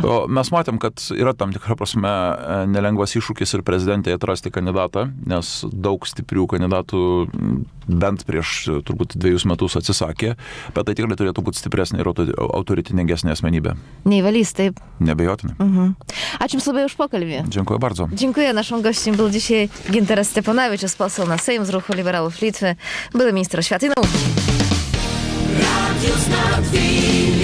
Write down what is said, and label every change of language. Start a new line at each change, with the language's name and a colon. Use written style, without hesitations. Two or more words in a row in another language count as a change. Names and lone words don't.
Lithuanian: Mes matėm, kad yra tam tikra prasme nelengvas iššūkis ir prezidentė atrasti kandidatą, nes daug stiprių kandidatų bent prieš turbūt 2 metus atsisakė, bet tai tikrai turėtų būti stipresnė ir autoritetingesnė asmenybė. Nie Walys, taip? Neabejotinai. Ačiū Jums labai už pokalbį.
Polish: Dziękuję bardzo. Dziękuję. Naszym gościem był dzisiaj Gintaras Steponowicz, poseł na Sejm z ruchu liberałów Litwy, były minister oświaty i nauki.